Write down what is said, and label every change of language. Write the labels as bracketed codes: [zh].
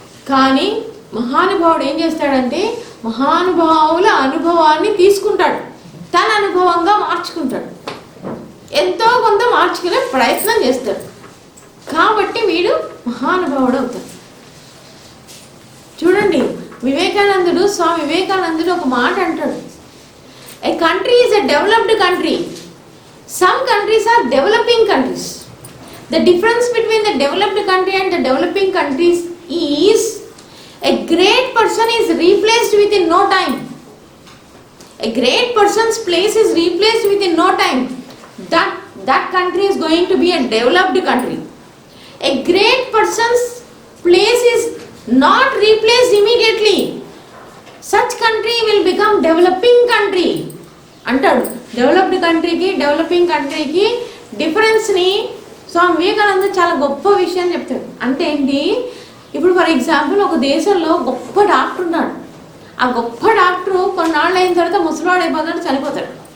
[te] కానీ మహానుభావుడు ఏం చేస్తాడంటే మహానుభావుల అనుభవాన్ని తీసుకుంటాడు, తన అనుభవంగా మార్చుకుంటాడు, ఎంతో కొంత మార్చుకునే ప్రయత్నం చేస్తాడు. కాబట్టి వీడు మహానుభావుడు అవుతాడు. చూడండి, వివేకానందుడు, స్వామి వివేకానందుడు ఒక మాట అంటాడు, [en] A country is a developed country, some countries are developing countries. The difference between the developed country and the developing countries is a great person is replaced within no time. A great person's place is replaced within no time. That country is going to be a developed country. A great person's place is not replaced immediately. Such country will become developing country. [te] అంటాడు. Developed కంట్రీకి developing కంట్రీకి డిఫరెన్స్ని స్వామి వివేకానంద చాలా గొప్ప విషయం చెప్తాడు. అంటే ఏంటి, ఇప్పుడు ఫర్ ఎగ్జాంపుల్ ఒక దేశంలో గొప్ప డాక్టర్ ఉన్నాడు. ఆ గొప్ప డాక్టరు కొన్నాళ్ళు అయిన తర్వాత ముసలివాడు అయిపోతాడు, చనిపోతాడు.